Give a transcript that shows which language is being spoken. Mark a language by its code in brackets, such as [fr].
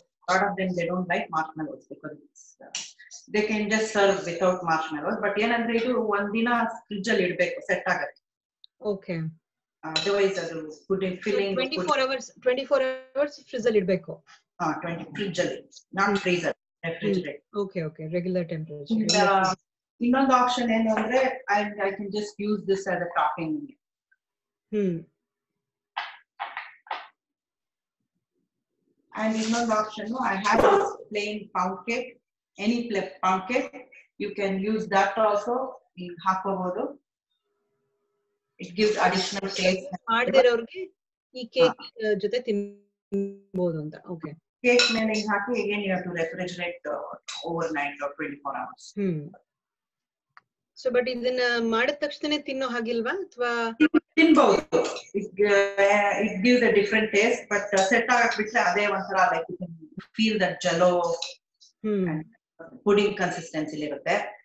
[en] lot of them they don't like marshmallows because they can just serve without marshmallows. [kn] But ಏನಂದ್ರೆ ಇದು ಒಂದಿನ fridge ಅಲ್ಲಿ ಇಡಬೇಕು, set ಆಗುತ್ತೆ. [en] Okay. [kn] Otherwise ಅದು ಪುಡಿಂಗ್ ಫಿಲ್ಲಿಂಗ್ [en] 24 hours [kn] ಫ್ರಿಡ್ಜ್ ಅಲ್ಲಿ ಇಡಬೇಕು. 20 ಫ್ರಿಡ್ಜ್ ಅಲ್ಲಿ, not freezer, refrigerator. [en] Okay, regular temperature. [kn] ಇನ್ನೊಂದು ಆಪ್ಷನ್ ಏನು ಅಂದ್ರೆ [en] I can just use this as a topping. And [kn] ಇನ್ನೊಂದು option, [en] I have this plain pound cake, any pound cake, you can use that also. [kn] ಹಾಕೋಬಹುದು. [en] It gives additional taste. [kn] ಮಾಡಿರೋರಿಗೆ ಈ cake ಜೊತೆ ತಿನ್ನಬಹುದು ಅಂತ. Okay, cake ಮೇಲೆ ಹಾಕಿ [en] again you have to refrigerate overnight or 24 hours. [kn] So but ಇದನ್ನ ಮಾಡಿದ ತಕ್ಷಣ ತಿನ್ನೋ ಹಾಗಿಲ್ವಾ, ಅಥವಾ ತಿನ್ಬಹುದು? [en] It gives a different taste, but [kn] set ಆಗಕ್ ಬಿಟ್ರೆ ಅದೇ ಒಂಥರ [en] like you can feel that jello and pudding consistency [kn] ಇರುತ್ತೆ.